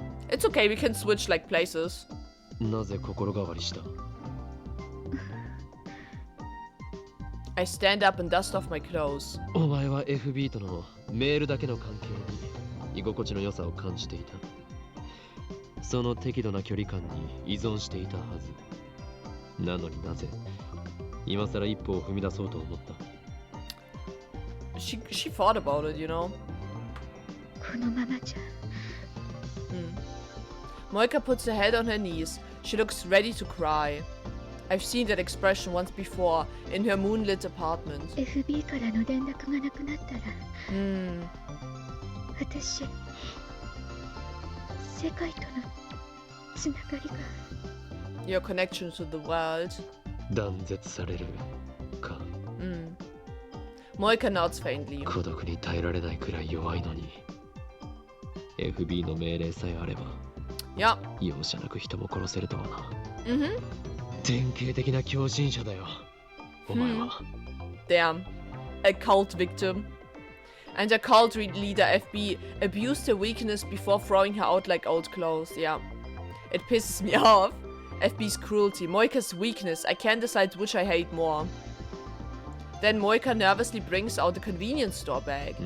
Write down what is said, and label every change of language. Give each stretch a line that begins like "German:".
English: It's okay, we can switch like places.
Japanese: なぜ心変わりした？
English: I stand up and dust off my clothes.
Japanese: お前は FB とのメールだけの関係に居心地の良さを感じていた。その適度な距離感に依存していたはず。なのになぜ今さら一歩を踏み出そうと思った？
English: She thought about it, you know.
Japanese: このままじゃ
English: Moika puts her head on her knees. She looks ready to cry. I've seen that expression once before in her moonlit apartment.
Japanese: FB からの連絡がなくなったら 私世界とのつながりが
English: Your connection to the world.
Japanese: 断絶されるか。
English: Moika nods faintly.
Japanese: 孤独に耐えられないくらい弱いのに FB の命令さえあれば
English: Yeah.
Japanese: 容赦なく人も殺せるとはな。 Mm-hmm. 典型的な狂信者だよお前は。
English: Damn. A cult victim. And her cult leader FB abused her weakness before throwing her out like old clothes. Yeah. It pisses me off. FB's cruelty, Moika's weakness. I can't decide which I hate more. Then Moika nervously brings out the convenience store bag.